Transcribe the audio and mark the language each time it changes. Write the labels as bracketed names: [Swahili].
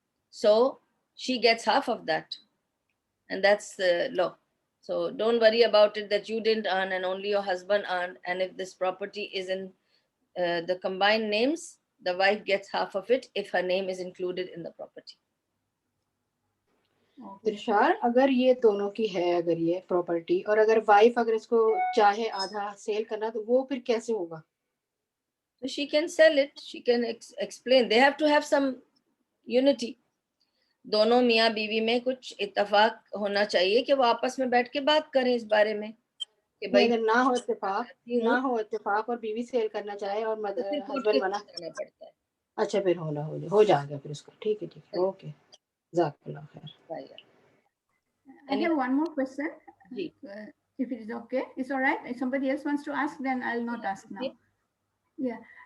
[English] So she gets half of that. And that's the law. So don't worry about it that you didn't earn and only your husband earned. And if this property is in the combined names, the wife gets half of it if her name is included in the property. [Urdu] دلشار اگر یہ دونوں کی ہے اگر یہ property اور اگر wife اگر اس کو چاہے آدھا سیل کرنا تو وہ پھر کیسے ہوگا؟ [English] So she can sell it, she can explain. They have to have some unity. [Urdu] دونوں میاں بیوی میں کچھ اتفاق ہونا چاہیے کہ وہ آپس میں بیٹھ کے بات کریں اس بارے میں کہ بھائی اگر نہ ہو اتفاق اور بیوی سیل کرنا چاہے اور ہسبینڈ منع پڑتا ہے. اچھا پھر ہو جائے گا پھر اس کا. ٹھیک ہے اوکے جزاک اللہ خیر. [English] I have one more question. If it is okay, it's all right. If somebody else wants to ask, then I'll not ask now. Yeah.